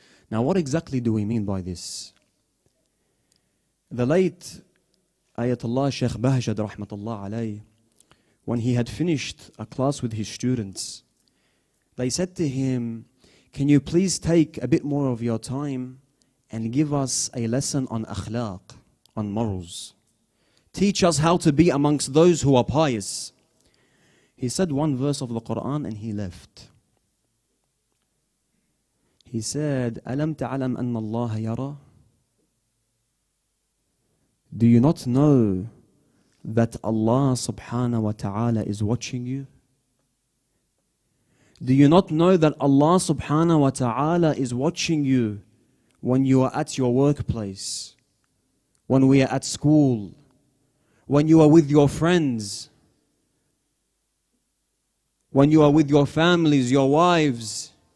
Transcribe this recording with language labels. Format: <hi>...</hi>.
<en>Now what exactly do we mean by this? The late Ayatollah Shaykh Bahjad rahmatullah alayh, when he had finished a class with his students, they said to him, can you please take a bit more of your time and give us a lesson on akhlaq, on morals. Teach us how to be amongst those who are pious. He said one verse of the Quran and he left. He said,</en> <ar>أَلَمْ تَعْلَمْ أَنَّ اللَّهَ يَرَى?</ar> <en>Do you not know that Allah subhanahu wa ta'ala is watching you? Do you not know that Allah subhanahu wa ta'ala is watching you when you are at your workplace, when we are at school, when you are with your friends, when you are with your families, your wives?</en>